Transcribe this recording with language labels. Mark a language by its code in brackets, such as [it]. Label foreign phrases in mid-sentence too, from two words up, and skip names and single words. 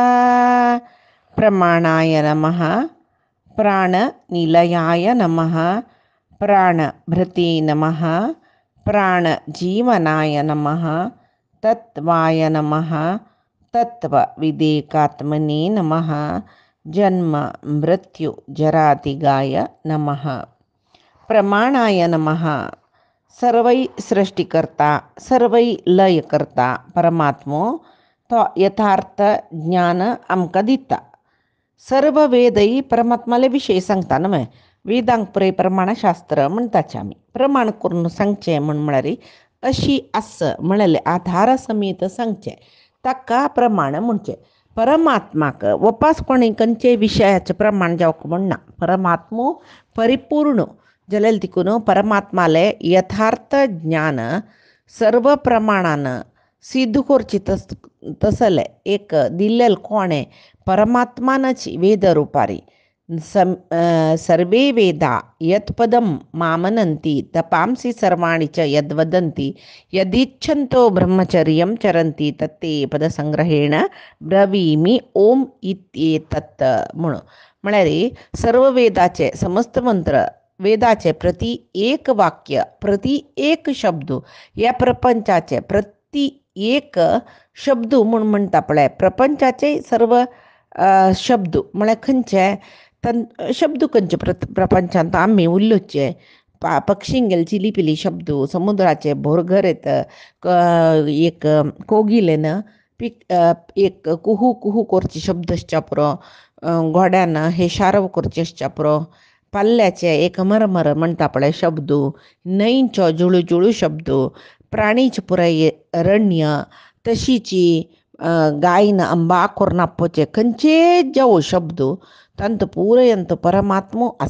[sa] प्रमाणाय नमः, प्राणनिलयाय नमः, प्राणभृते नमः, प्राणजीवनाय नमः, तत्त्वाय नमः, तत्त्वविदेकात्मने नमः, जन्म मृत्यु जरातिगाय नमः. प्रमाणाय नमः. [kok] सर्वै सृष्टिकर्ता सर्वै लयकर्ता परमात्मो तो यथार्थ ज्ञान आमकां दिता. सर्व वेदय परमात्माले विशय सांगता न्हय. वेदांक पुरे प्रमाणशास्त्र म्हणटाचे आमी. प्रमाण करून सांगचें म्हळ्यार अशी आस म्हळ्यार आधार समेत सांगचें ताका प्रमाण म्हणचें. परमात्माक वपास कोणी खंयचे विशयाचें प्रमाण जावंक म्हणना. परमात्मो परिपूर्ण जाल्यार देखून परमात्माले यथार्थ ज्ञान सर्व प्रमाणान सिद्ध करची तसले एक दिल्लेल कोणे परमात्मानच वेद रूपारी. [sa] सर्वे वेदा यत्पदं मामनन्ति तपांसि सर्वाणि च यद्वदन्ति यदिच्छन्तो ब्रह्मचर्यं चरन्ति तत्ते पदसंग्रहेण ब्रवीमि ओम इत्येतत् म्हणून. [kok] म्हळ्यार सर्व वेदाचे समस्त मंत्र वेदाचे प्रति एक वाक्य प्रति एक शब्द या प्रपंचाचे प्रति एक शब्द म्हणून म्हणटा पळय. प्रपंचाचे सर्व शब्द म्हळ्यार खंयचे शब्द खंयचे प्रपंचांत आमी उल्लोचे. पक्षींगेल चिलीपिली शब्द, समुद्राचे भोरघर येत, एक कोगिलेन एक कुहू कुहू करचे शब्द आसच्या पुरो, घोड्यान हे शारव करचे आसच्या पुरो, पाल्ल्याचे एक मरमर म्हणटा पळय शब्द, न्हंयचो जुळू जुळू शब्द, प्राणीचे पुराय रण्य, तशीची गायन अंबा कोरनाप्पोचे खंयचे जावं शब्द तांत पूरयंत परमात्मो आस.